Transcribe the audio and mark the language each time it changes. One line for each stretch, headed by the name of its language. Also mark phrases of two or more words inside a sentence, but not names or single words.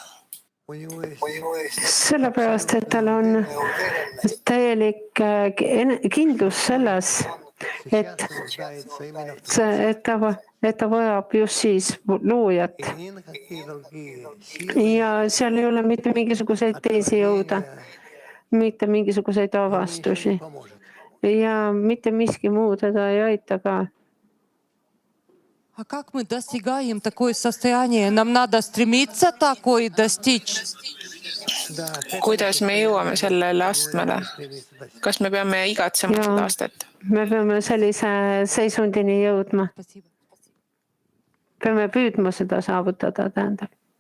Estonian: Sellepärast, et tal on täielik kindlus selles, et ta vajab just siis loojat. Ja seal ei ole mitte mingisuguseid teisi jõuda, mitte mingisuguseid avastusi ja mitte miski muu teda ei aita ka.
Russian: А как мы достигаем такое состояние? Нам надо стремиться такое достичь.
Estonian: Kuidas me jõuame sellele astmele? Kas me peame igatsema seda astet? Me peame sellise seisundini jõudma. Peame püüdma seda saavutada, tähendab.